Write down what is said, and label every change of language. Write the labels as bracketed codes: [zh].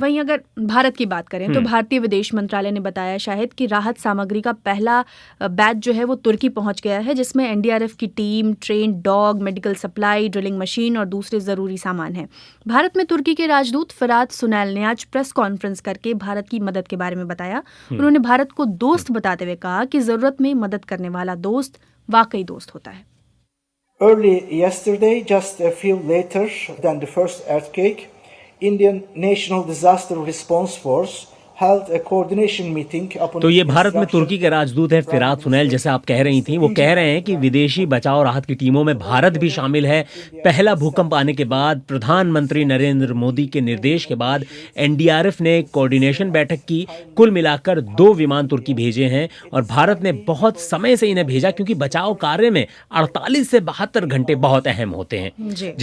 [hi] वहीं अगर भारत की बात करें तो भारतीय विदेश मंत्रालय ने बताया शायद कि राहत सामग्री का पहला बैच जो है वो तुर्की पहुंच गया है, जिसमें एनडीआरएफ की team, train dog, medical supply, drilling machine और दूसरे जरूरी सामान हैं। भारत में तुर्की के राजदूत फरात सुनैल ने आज प्रेस कॉन्फ्रेंस करके भारत की मदद के बारे में बताया। उन्होंने भारत को दोस्त बताते हुए कहा कि जरूरत में मदद करने वाला दोस्त वाकई दोस्त होता है। [en] Early yesterday, just a few later than the first earthquake, Indian National Disaster Response Force held a coordination meeting upon [hi] तो ये भारत में [en] instruction [hi] तुर्की के राजदूत है फिरात सुनैल, जैसे आप कह रही थी। वो कह रहे हैं कि विदेशी बचाव राहत की टीमों में भारत भी शामिल है। पहला भूकंप आने के बाद प्रधानमंत्री नरेंद्र मोदी के निर्देश के बाद एनडीआरएफ ने कोऑर्डिनेशन बैठक की। कुल मिलाकर 2 विमान तुर्की भेजे हैं और भारत ने बहुत समय से इन्हें भेजा, क्योंकि बचाव कार्य में 48 से 72 घंटे बहुत अहम होते हैं।